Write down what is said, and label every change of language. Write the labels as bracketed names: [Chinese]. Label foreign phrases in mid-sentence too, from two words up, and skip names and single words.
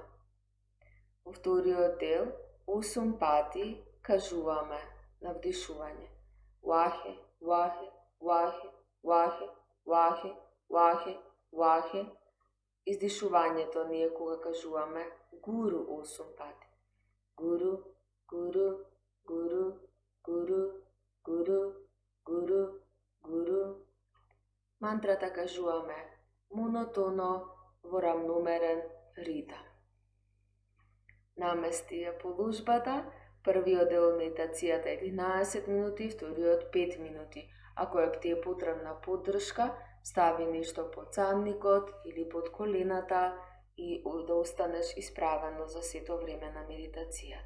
[Macedonian] Во вториот дел, 8 пати кажуваме на вдишување. [Punjabi] ਵਾਹੇ, ਵਾਹੇ, ਵਾਹੇ, ਵਾਹੇ, ਵਾਹੇ, ਵਾਹੇ, ਵਾਹੇ. [Macedonian] Издишувањето ни е кога кажуваме гуру 8 пати. [Punjabi] ਗੁਰੂ, ਗੁਰੂ, ਗੁਰੂ, ਗੁਰੂ, ਗੁਰੂ, ਗੁਰੂ, ਗੁਰੂ. [Macedonian] Мантрата кажуваме монотоно во рамномерен ритам. Намести ја положбата, првиот дел медитацијата 11 минути, вториот 5 минути. Ако ти е потребна поддршка, стави нешто под цанникот или под колената и да останеш исправено за сето време на медитацијата.